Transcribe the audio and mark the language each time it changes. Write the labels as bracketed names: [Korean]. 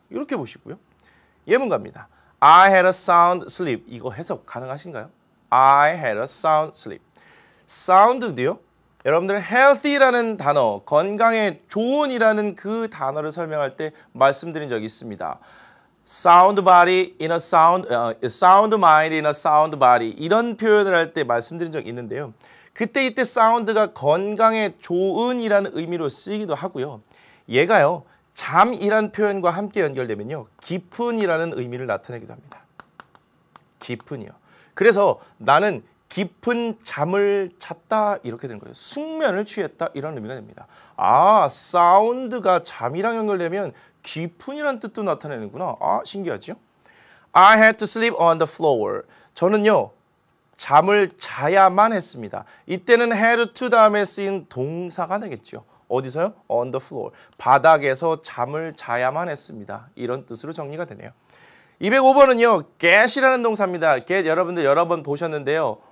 [Korean] 이렇게 보시고요. 예문갑니다. [English] I had a sound sleep. [Korean] 이거 해석 가능하신가요? [English] I had a sound sleep. sound도요. [Korean] 여러분들 healthy라는 단어, 건강에 좋은이라는 그 단어를 설명할 때 말씀드린 적이 있습니다. [English] sound body in a sound mind in a sound body [Korean] 이런 표현을 할 때 말씀드린 적이 있는데요. 그때 이때 사운드가 건강에 좋은이라는 의미로 쓰이기도 하고요. 얘가요. 잠이란 표현과 함께 연결되면요. 깊은이라는 의미를 나타내기도 합니다. 깊은이요. 그래서 나는 깊은 잠을 잤다 이렇게 되는 거예요. 숙면을 취했다 이런 의미가 됩니다. 아, 사운드가 잠이랑 연결되면 깊은이라는 뜻도 나타내는구나. 아, 신기하죠? [English] I had to sleep on the floor. [Korean] 저는요. 잠을 자야만 했습니다. 이때는 had to 다음에 쓰인 동사가 되겠죠. 어디서요? [English] On the floor. [Korean] 바닥에서 잠을 자야만 했습니다. 이런 뜻으로 정리가 되네요. 205번은요. get이라는 동사입니다. get 여러분들 여러 번 보셨는데요.